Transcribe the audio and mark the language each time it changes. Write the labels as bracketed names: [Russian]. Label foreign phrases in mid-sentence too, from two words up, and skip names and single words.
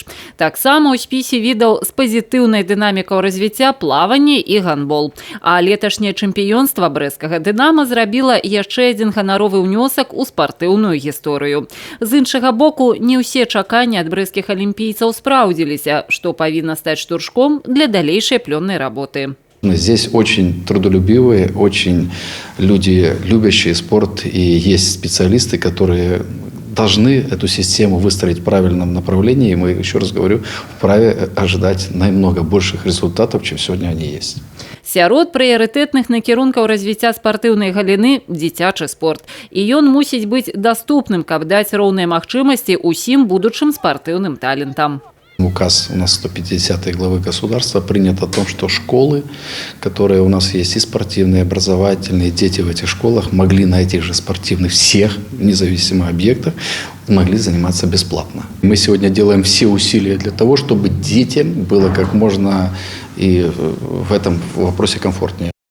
[Belarusian] Таксама ў спісе відаў з пазітыўнай дынамікай развіцця плаванне і гандбол. А леташняе чэмпіёнства брэсцкага «Дынама» зрабіла яшчэ адзін ганаровы ўнёсак у спартыўную гісторыю. З іншага боку, не ўсе чаканні ад брэсцкіх алімпійцаў спраўдзіліся, што павінна стаць штуршком [Russian] для дальнейшей пленной работы. Здесь очень трудолюбивые, очень люди, любящие спорт, и есть специалисты, которые должны эту систему выстроить в правильном направлении. И мы, еще раз говорю, вправе ожидать намного больших результатов, чем сегодня они есть. [Belarusian] Сярод прыярытэтных накірункаў развіцця спартыўнай галіны – дзіцячы спорт. І ён мусіць быць даступным, каб даць роўныя магчымасці усім будучым спартыўным талентам. [Russian] Указ у нас 150-й главы государства принят о том, что школы, которые у нас есть, и спортивные, и образовательные, дети в этих школах могли на этих же спортивных всех независимых объектах могли заниматься бесплатно. Мы сегодня делаем все усилия для того, чтобы детям было как можно и в этом вопросе комфортнее.